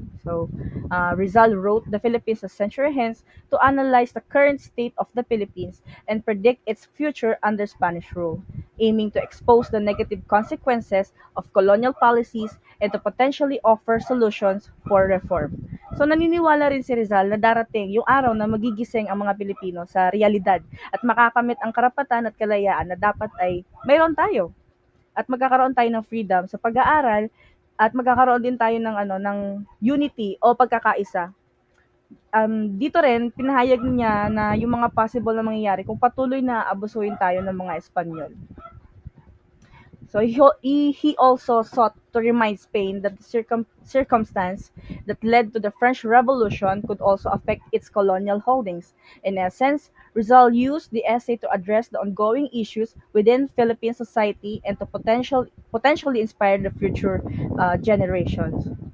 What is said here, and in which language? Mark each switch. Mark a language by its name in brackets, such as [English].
[English] So, Rizal wrote The Philippines a Century Hence to analyze the current state of the Philippines and predict its future under Spanish rule, aiming to expose the negative consequences of colonial policies and to potentially offer solutions for reform. [Filipino] So naniniwala rin si Rizal na darating yung araw na magigising ang mga Pilipino sa realidad at makakamit ang karapatan at kalayaan na dapat ay mayroon tayo at magkakaroon tayo ng freedom sa pag-aaral at magkakaroon din tayo ng ng unity o pagkakaisa. Dito rin pinahayag niya na yung mga possible na mangyayari kung patuloy na abusuhin tayo ng mga Espanyol. [English] So he also sought to remind Spain that the circumstance that led to the French Revolution could also affect its colonial holdings. In essence, Rizal used the essay to address the ongoing issues within Philippine society and to potentially inspire the future generations.